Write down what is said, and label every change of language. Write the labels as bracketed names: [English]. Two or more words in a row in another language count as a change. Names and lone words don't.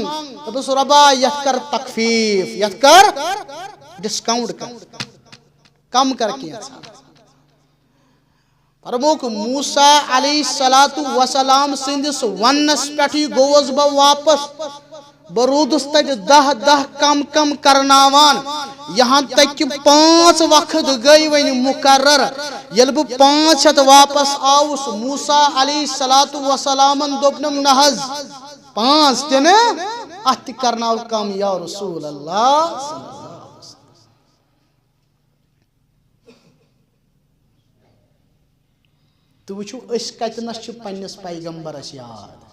[Kashmiri] دوٚپُس رۄبا یتھ کر تخفیٖف یتھ کر ڈسکاؤنٹ کر کم کر کینٛژھا. فرموک موسیٰ [Arabic] علیہ الصلاۃ وسلام [Kashmiri] سٕنٛدِس وننس پٮ۪ٹھٕے گوٚوُس بہٕ واپس. بہٕ روٗدُس تتہِ 10 کم کم کرناوان. یہاں تک کہ 5 وقت گٔے وۄنۍ مقرر. ییٚلہِ بہٕ 5 ہٮ۪تھ واپس آوُس موسیٰ [Arabic] علیہ الصلاۃ وسلامن [Kashmiri] دوٚپنم نہ حظ 5 تہِ نہٕ اتھ تہِ کرناو کم [Arabic] یا رسول اللہ. [Kashmiri] تہٕ وٕچھو أسۍ کتنس چھِ پننِس پیغمبرس یاد.